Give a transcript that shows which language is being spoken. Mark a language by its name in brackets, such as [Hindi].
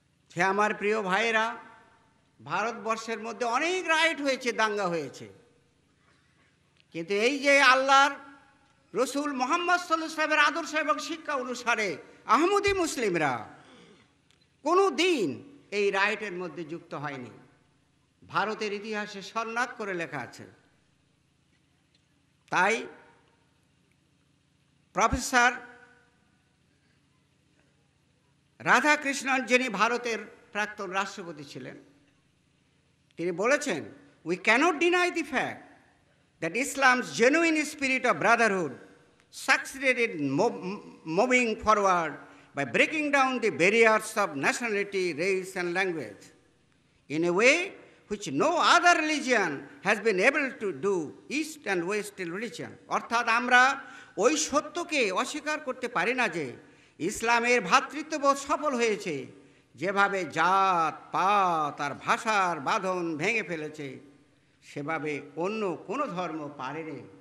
[Bangla] সে আমার প্রিয় ভাইয়েরা, ভারতবর্ষের মধ্যে অনেক রাইট হয়েছে, দাঙ্গা হয়েছে, কিন্তু এই যে আল্লাহর রসুল মুহাম্মদ সাল্লাল্লাহু আলাইহি ওয়াসাল্লামের আদর্শ এবং শিক্ষা অনুসারে আহমদি মুসলিমরা কোনো দিন এই রাইটের মধ্যে যুক্ত হয়নি। ভারতের ইতিহাসে স্বর্ণাক করে লেখা আছে। তাই প্রফেসর রাধাকৃষ্ণন, যিনি ভারতের প্রাক্তন রাষ্ট্রপতি ছিলেন, তিনি বলেছেন, [English] We cannot deny the fact that Islam's genuine spirit of brotherhood succeeded in moving forward by breaking down the barriers of nationality, race, and language in a way which no other religion has been able to do, East and West religion. [Bangla] অর্থাৎ আমরা ওই সত্যকে অস্বীকার করতে পারি না যে ইসলামের ভ্রাতৃত্ববোধ সফল হয়েছে, যেভাবে জাত পাত আর ভাষার বাঁধন ভেঙে ফেলেছে, সেভাবে অন্য কোনো ধর্ম পারেনি।